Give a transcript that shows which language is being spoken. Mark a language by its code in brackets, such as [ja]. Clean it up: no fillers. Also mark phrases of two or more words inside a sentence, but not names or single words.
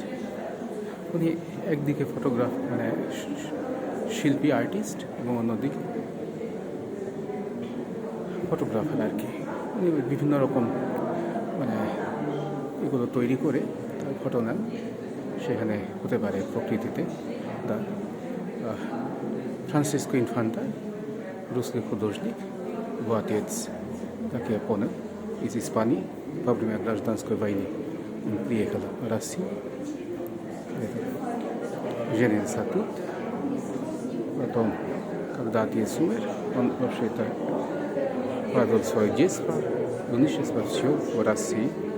[bn] উনি একদিকে ফটোগ্রাফ মানে শিল্পী আর্টিস্ট এবং অন্যদিকে ফটোগ্রাফার আর কি। উনি বিভিন্ন রকম মানে এগুলো তৈরি করে তার ফটো নেন। সেখানে হতে পারে প্রকৃতিতে দা Francisco Infanta, [ru] русский художник, его отец, как я понял, из Испании во время гражданской войны. Он приехал в Россию, женился тут. Потом, когда отец умер, он вообще-то провел свое детство, юношество, все в России.